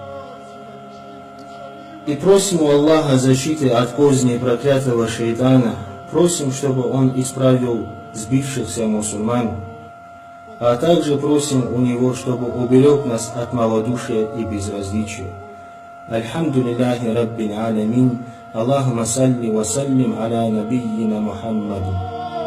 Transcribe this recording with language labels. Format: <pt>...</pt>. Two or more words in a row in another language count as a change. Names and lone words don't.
<ru>И просим у Аллаха защиты от козни проклятого шайтана, просим, чтобы он исправил сбившихся мусульман, а также просим у него, чтобы уберег нас от малодушия и безразличия.</ru> <ar>الحمد لله رب العالمين، اللهم صل وسلم على نبينا محمد.</ar>